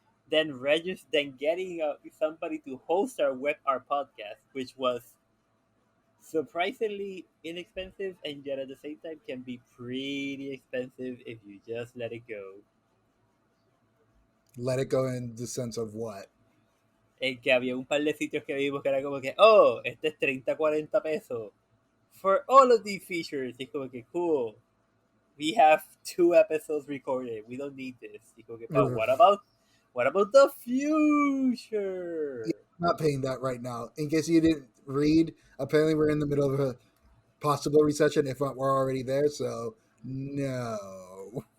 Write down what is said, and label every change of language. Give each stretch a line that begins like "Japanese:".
English: Then getting somebody to host our podcast, which was surprisingly inexpensive, and yet at the same time can be pretty expensive if you just let it go. Let it go in the sense of what?
Spanish: Que había un par de sitios que vimos que era como que, oh, este es 30-40 pesos
English: for all of these features.
Spanish: Y como que, cool.
English: We have 2 episodes recorded. We don't need this.
Spanish: Y como que,
English: but what about the future? Yeah, I'm not paying that right now. In case you didn't read, apparently we're in the middle of a possible recession if we're already there, so no.